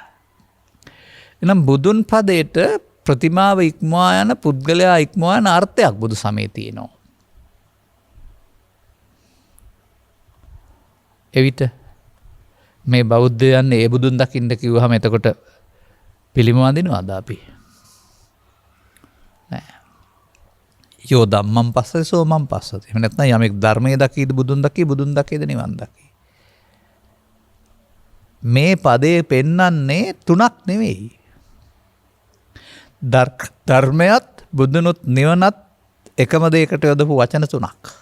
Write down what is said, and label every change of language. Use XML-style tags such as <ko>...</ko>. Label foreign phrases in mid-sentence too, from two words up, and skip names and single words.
<si>එනම් බුදුන් පදයට ප්‍රතිමාව ඉක්මවා යන පුද්ගලයා ඉක්මවා යන අර්ථයක් බුදු සමයේ තියෙනවා. එවිට මේ බෞද්ධයන් ඒ බුදුන් දකින්න කිව්වහම එතකොට පිළිම වඳිනවද අපි? නෑ.</si> <pi>යෝ ධම්මං පස්සති සෝ මං පස්සති.</pi> <si>එහෙම නැත්නම් යමෙක් ධර්මයේ දකීද බුදුන් දකීද නිවන් දකී. මේ පදේ පෙන්වන්නේ තුනක් නෙවෙයි. ධර්මයත් බුදුනුත් නිවනත් එකම දෙයකට යොදපු වචන තුනක්.</si>